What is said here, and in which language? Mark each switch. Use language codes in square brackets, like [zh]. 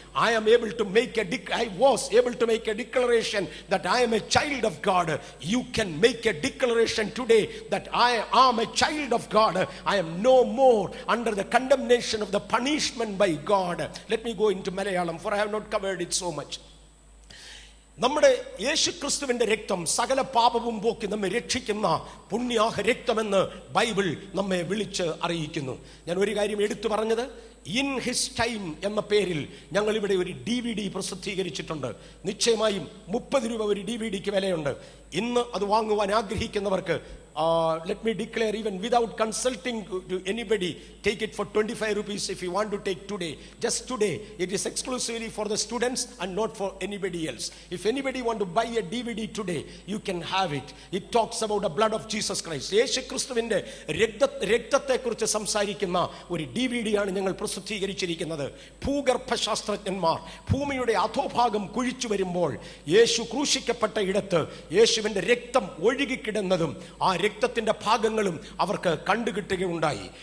[en] I was able to make a declaration that I am a child of God. You can make a declaration today that I am a child of God. I am no more under the condemnation of the punishment by God. Let me go into Malayalam, for I have not covered it so much. [ml] നമ്മുടെ യേശുക്രിസ്തുവിന്റെ രക്തം സകല പാപവും പോക്കി നമ്മെ രക്ഷിക്കുന്ന പുണ്യാഹ രക്തമെന്ന് Bible നമ്മെ വിളിച്ച് അറിയിക്കുന്നു. ഞാൻ ഒരു കാര്യം എടുത്തു പറഞ്ഞത്, ഇൻ ഹിസ് ടൈം എന്ന പേരിൽ ഞങ്ങൾ ഇവിടെ ഒരു DVD പ്രസിദ്ധീകരിച്ചിട്ടുണ്ട്. നിശ്ചയമായും 30 രൂപ ഒരു DVDക്ക് വിലയുണ്ട്. ഇന്ന് അത് വാങ്ങുവാൻ ആഗ്രഹിക്കുന്നവർക്ക് [en] let me declare, even without consulting to anybody, take it for 25 rupees if you want to take today. Just today. It is exclusively for the students and not for anybody else. If anybody want to buy a DVD today, you can have it. It talks about the blood of Jesus Christ. [ml] യേശു ക്രിസ്തുവിന്റെ രക്തത്തെക്കുറിച്ച് സംസാരിക്കുന്ന ഒരു DVD ആണ് ഞങ്ങൾ പ്രസിദ്ധീകരിച്ചിരിക്കുന്നത്. ഭൂഗർഭ ശാസ്ത്രജ്ഞന്മാർ ഭൂമിയുടെ അധോഭാഗം കുഴിച്ചു വരുമ്പോൾ യേശു ക്രൂശിക്കപ്പെട്ട ഇടത്ത് യേശുവിന്റെ രക്തം ഒഴുകിക്കിടന്നതും ആ രക്തത്തിന്റെ ഭാഗങ്ങളും അവർക്ക് കണ്ടുകിട്ടുകയുണ്ടായി.